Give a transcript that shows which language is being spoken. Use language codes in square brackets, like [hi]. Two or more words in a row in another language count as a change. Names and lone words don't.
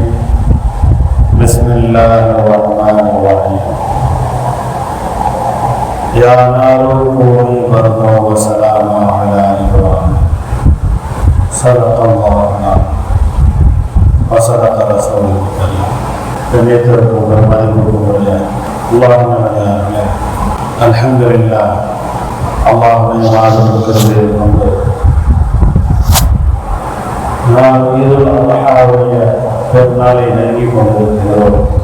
[ar] بسم الله الرحمن الرحيم. يا نار كوني بردا وسلاما على إبراهيم. صدق الله وصدق رسوله الكريم. [ta] கண்ணியத்திற்கும் மதிப்புக்குரிய அல்லாஹ்வுடைய அல்ஹம்துலில்லாஹ் அல்லாஹ்வின் மாதத்திற்கு கொண்டு நாம் [ar] عيد الأضحى [ta] பெருநாளை நெருங்கிக் கொண்டிருக்கிறோம்.